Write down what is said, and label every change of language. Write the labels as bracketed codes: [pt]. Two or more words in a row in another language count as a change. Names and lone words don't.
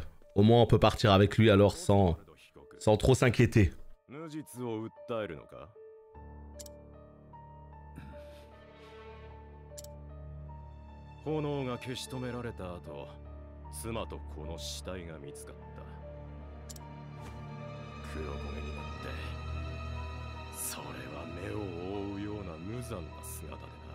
[fr] Au moins on peut partir avec lui alors sans trop s'inquiéter. [ja] 炎が消し止められた後、妻と子の死体が見つかった。黒焦げになって、それは目を覆うような無残な姿でな。